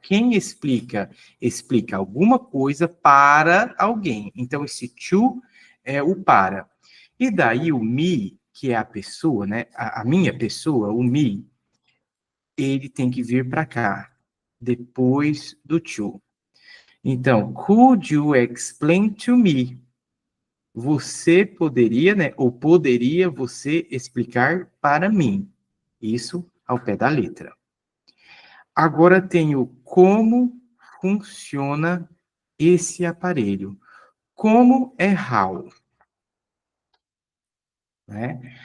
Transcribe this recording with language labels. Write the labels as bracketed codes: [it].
[pt] Quem explica? Explica alguma coisa para alguém. Então, esse to é o para. E daí o me, que é a pessoa, né, a minha pessoa, o me, ele tem que vir para cá, depois do to. [en] Então, could you explain to me? [pt] Você poderia, né, ou poderia você explicar para mim? Isso ao pé da letra. Agora tem o como funciona esse aparelho. Como é how, né?